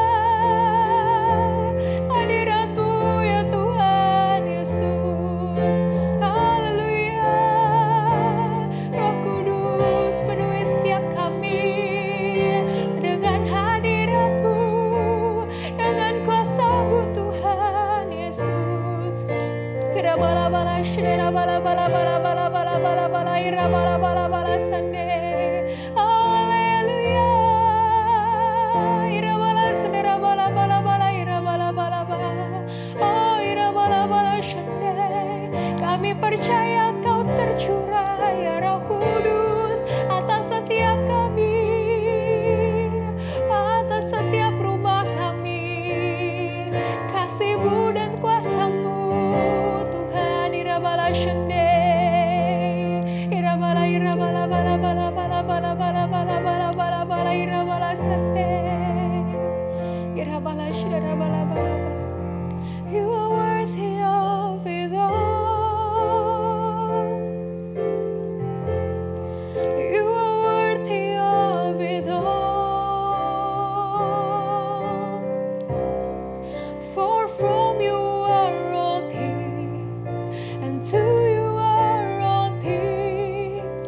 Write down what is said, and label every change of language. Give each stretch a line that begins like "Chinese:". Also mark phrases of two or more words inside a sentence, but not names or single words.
Indonesian: Hadirat-Mu ya Tuhan Yesus. Haleluya. Roh Kudus penuhi setiap kami dengan hadirat-Mu, dengan kuasa-Mu Tuhan Yesus. Kira-bala-bala, shira-bala-bala-bala-bala-bala-bala-bala, ira-bala-bala-bala sande. Haleluya. Ira-bala, sendera-bala-bala-bala, ira-bala-bala-bala. Oh, ira-bala-bala shande. Kami percaya Kau tercurah ya Roh Kudus atas setiap kami, atas setiap rumah kami. Kasih-Mu dan kuasa-Mu Tuhan. Irabala shande, irabala irabala bala bala bala bala bala bala bala bala bala irabala sande, irabala shira bala bala bala.
English: You are worthy of it all. You are worthy of it all. For from You are all things, and to You are all things.